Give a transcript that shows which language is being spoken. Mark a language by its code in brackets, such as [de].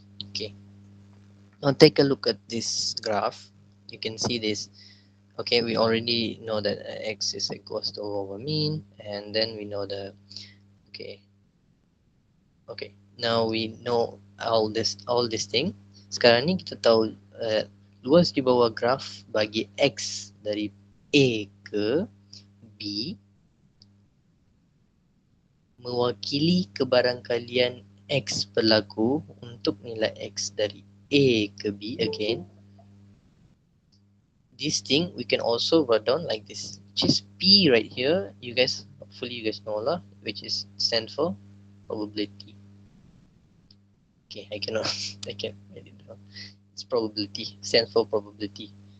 [en] Okay, now take a look at this graph. You can see this. Okay, we already know that x is equals to over mean, and then we know the okay, now we know all this thing. [ms] Sekarang ni kita tahu luas di bawah graf bagi x dari A ke B mewakili kebarangkalian x berlaku untuk nilai x dari A ke B. [en] Again, this thing we can also write down like this, which is P right here. You guys, hopefully you guys know lah, which is stand for probability. Okay, I cannot I can't write it down. It's probability, stands for probability.